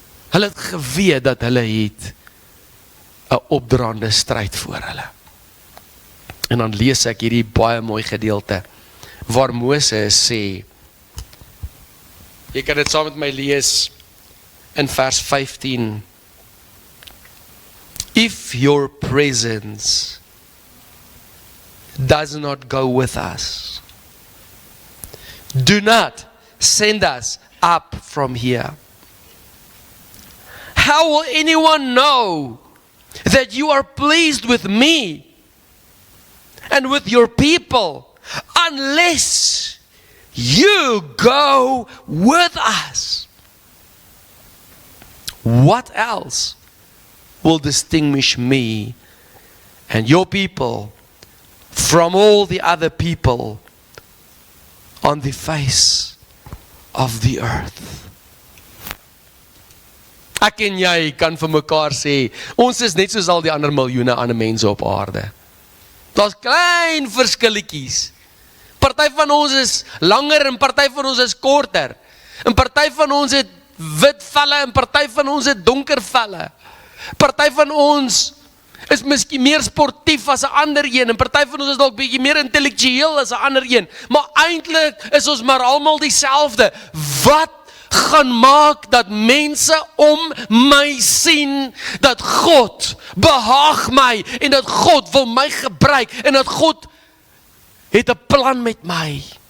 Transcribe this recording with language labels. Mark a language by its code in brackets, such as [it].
[af] Hulle het geweet dat hulle het 'n opdraande stryd voor hulle. En dan lees ek hierdie baie mooi gedeelte waar Moses sê, jy kan dit saam met my lees in vers 15. [en] If your presence does not go with us, do not send us up from here. How will anyone know that you are pleased with me and with your people unless you go with us? What else will distinguish me and your people from all the other people on the face of the earth? [af] Ek en jy kan vir mekaar sê, ons is net soos al die ander miljoene ander mense op aarde. Daar's klein verskilletjies. Party van ons is langer en party van ons is korter. En party van ons het wit velle en party van ons het donker velle. Party van ons is miskien meer sportief as 'n ander een en party van ons is dalk bietjie meer intellektueel as 'n ander een. Maar eintlik is ons maar almal dieselfde. Wat gaan maak dat mense om my sien dat God behaag my en dat God wil my gebruik en dat God het 'n plan met my.